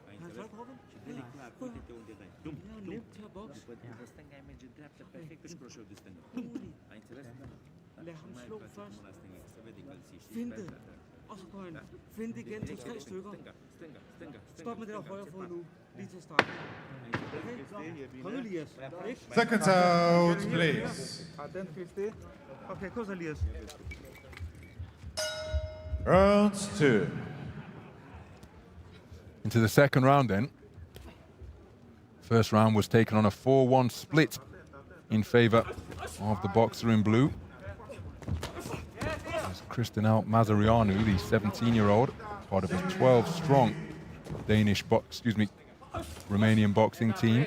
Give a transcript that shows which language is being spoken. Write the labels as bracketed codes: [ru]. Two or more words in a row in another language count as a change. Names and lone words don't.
[da] Helt klart, [ro] uite-te unde dai. Dum, dum. După stânga ai merge dreapta, perfect pe croșul de stânga. Ai înțeles? [da] Lad ham slå først. [ro] Mâna stângă, să vede că îl ții. [da] Finte. Og så går han. Finte igen til 3 stykker. [ro] Stânga. [da] Stop med det der højre fod nu. Lige til start. Okay? Kom Elias. Ikke? [en] Seconds out, please. [da] Okay, kom så Elias. [en] Round 2. Into the second round then. First round was taken on a 4-1 split in favor of the boxer in blue. There's Cristinel Mazareanu, the 17-year-old, part of a 12-strong Romanian boxing team.